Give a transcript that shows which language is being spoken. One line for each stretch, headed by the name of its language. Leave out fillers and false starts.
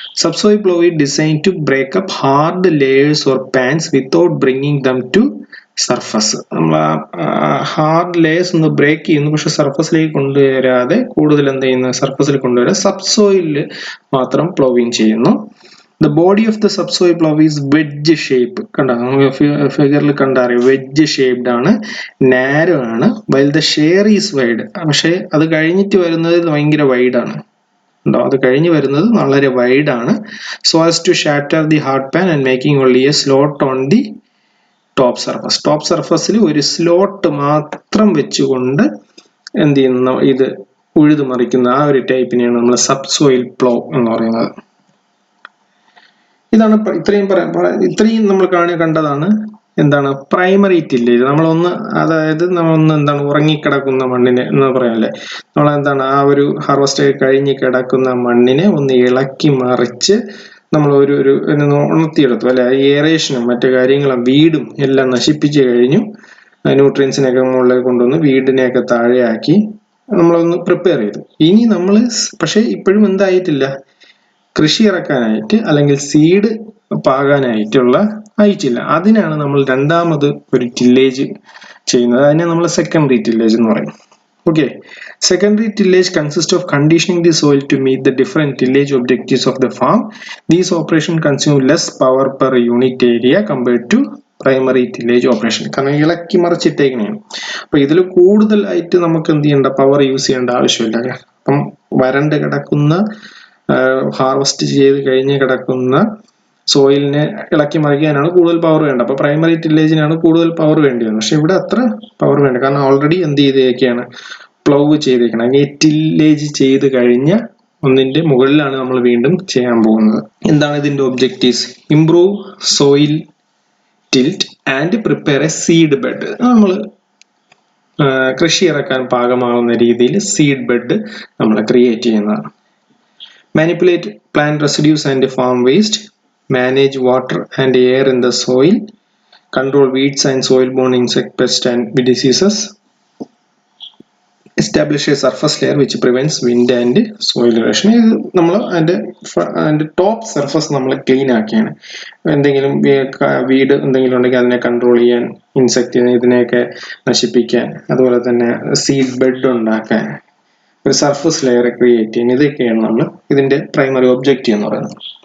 English: Subsoil plough is design to break up hard layers or pans without bringing them to surface.
Malayalam: നമ്മൾ hard layers ഒന്ന് break ചെയ്യുന്നു, പക്ഷെ സർഫസിലേക്ക് കൊണ്ടുവരാതെ കൂടുതൽ എന്ത് ചെയ്യുന്നു, സർഫസിൽ കൊണ്ടുവരാതെ സബ്സോയിലിൽ മാത്രം പ്ലവിങ് ചെയ്യുന്നു.
English: The body of the subsoil plough is wedge shape.
Malayalam: കണ്ടോ, നമുക്ക് ഫിഗറിൽ കണ്ടറിയാം, വെഡ്ജ് ഷേപ്ഡ് ആണ്, നാരോ ആണ്.
English: while the share is wide.
Malayalam: പക്ഷെ അത് കഴിഞ്ഞിട്ട് വരുന്നത് ഭയങ്കര വൈഡ് ആണ്. ഉണ്ടോ, അത് കഴിഞ്ഞ് വരുന്നത് വളരെ വൈഡ് ആണ്.
English: so as to shatter the hard pan and making only a slot on the top surface.
Malayalam: Top സർഫസിൽ ഒരു സ്ലോട്ട് മാത്രം വെച്ചുകൊണ്ട് എന്ത് ചെയ്യുന്നു, ഇത് ഉഴുതു മറിക്കുന്ന ആ ഒരു ടൈപ്പിനെയാണ് നമ്മൾ സബ്സോയിൽ പ്ലോ എന്ന് പറയുന്നത്. ഇതാണ് ഇത്രയും നമ്മൾ കണ്ടതാണ് എന്താണ് പ്രൈമറി ടില്ലേജ്. നമ്മളൊന്ന് എന്താണ് ഉറങ്ങിക്കിടക്കുന്ന മണ്ണിനെ എന്ന് പറയാല്ലേ, നമ്മളെന്താണ് ആ ഒരു ഹാർവസ്റ്റ് കഴിഞ്ഞ് കിടക്കുന്ന മണ്ണിനെ ഒന്ന് ഇളക്കി മറിച്ച് നമ്മൾ ഒരു ഉണർത്തിയെടുത്തു അല്ലെ. എയറേഷനും മറ്റു കാര്യങ്ങളും വീടും എല്ലാം നശിപ്പിച്ചു കഴിഞ്ഞു. ന്യൂട്രിയൻസിനെയൊക്കെ മുകളിലേക്ക് കൊണ്ടുവന്ന് വീടിനെയൊക്കെ താഴെയാക്കി നമ്മളൊന്ന് പ്രിപ്പയർ ചെയ്തു. ഇനി നമ്മൾ പക്ഷെ ഇപ്പോഴും എന്തായിട്ടില്ല, കൃഷി ഇറക്കാനായിട്ട് അല്ലെങ്കിൽ സീഡ് പാകാനായിട്ടുള്ള ആയിട്ടില്ല. അതിനാണ് നമ്മൾ രണ്ടാമത് ഒരു ടില്ലേജ് ചെയ്യുന്നത്. അതിനെ നമ്മൾ സെക്കൻഡറി ടില്ലേജ് എന്ന് പറയും.
English: Okay. Secondary tillage consists of conditioning the soil to meet the different tillage objectives of the farm. These operations consume less power per unit area compared to primary tillage operation.
Malayalam: കാരണം ഇളക്കി മറിച്ചിട്ടേക്കണേ. അപ്പൊ ഇതിൽ കൂടുതലായിട്ട് നമുക്ക് എന്ത് ചെയ്യേണ്ട, പവർ യൂസ് ചെയ്യേണ്ട ആവശ്യമില്ല. അപ്പം വരണ്ട് കിടക്കുന്ന ഹാർവെസ്റ്റ് ചെയ്ത് കഴിഞ്ഞ് കിടക്കുന്ന സോയിലിനെ ഇളക്കി മറിക്കാനാണ് കൂടുതൽ പവർ വേണ്ടത്. അപ്പൊ പ്രൈമറി ടില്ലേജിനാണ് കൂടുതൽ പവർ വേണ്ടത്. പക്ഷെ ഇവിടെ അത്ര പവർ വേണ്ട, കാരണം ഓൾറെഡി എന്ത് ചെയ്തേക്കാണ്, പ്ലവ് ചെയ്തേക്കണം. ഈ ടില്ലേജ് ചെയ്ത് കഴിഞ്ഞ ഒന്നിന്റെ മുകളിലാണ് നമ്മൾ വീണ്ടും ചെയ്യാൻ പോകുന്നത്. എന്താണ് ഇതിന്റെ
English: Objectives? Improve soil tilth and prepare a seed bed.
Malayalam: നമ്മൾ കൃഷി ഇറക്കാൻ പാകമാകുന്ന രീതിയിൽ സീഡ് ബെഡ് നമ്മൾ ക്രിയേറ്റ് ചെയ്യുന്നതാണ്.
English: Manipulate plant residues and farm waste, manage water and air in the soil, control weeds and soil-borne insect pests and diseases, establish a surface layer which prevents wind and soil erosion.
Malayalam: ഇത് നമ്മൾ അതിന്റെ top surface നമ്മൾ clean ആക്കിയാണ്. എന്തെങ്കിലും വീട് എന്തെങ്കിലും ഉണ്ടെങ്കിൽ അതിനെ control ചെയ്യാൻ, ഇൻസെക്റ്റിനെ ഇതിനെയൊക്കെ നശിപ്പിക്കാൻ, അതുപോലെ തന്നെ സീഡ് ബെഡ് ഉണ്ടാക്കാൻ, ഒരു സർഫസ് ലെയർ ക്രിയേറ്റ് ചെയ്യാൻ, ഇതൊക്കെയാണ് നമ്മൾ ഇതിന്റെ പ്രൈമറി ഒബ്ജക്റ്റീവ് എന്ന് പറയുന്നത്.